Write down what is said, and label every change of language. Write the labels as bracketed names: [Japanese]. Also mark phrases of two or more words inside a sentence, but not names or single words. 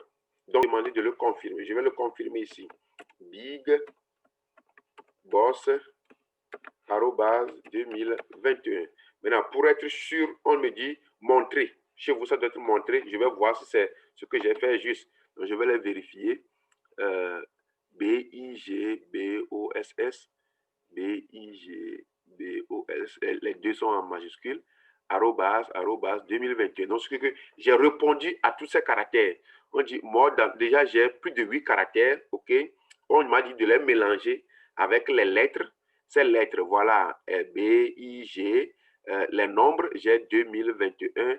[French] Donc, demander de le confirmer. Je vais le confirmer ici. Big Boss 2021. Maintenant, pour être sûr, on me dit montrer. Chez vous, ça doit être montré. Je vais voir si c'est ce que j'ai fait juste. Donc, je vais les vérifier. B-I-G-B-O-S-S. B-I-G-B-O-S-S. Les deux sont en majuscule. Arrobase 2021. Donc, ce que j'ai répondu à tous ces caractères. On dit, moi, déjà, j'ai plus de 8 caractères. OK? On m'a dit de les mélanger avec les lettres. Ces lettres, voilà, B, I, G, les nombres, j'ai 2021.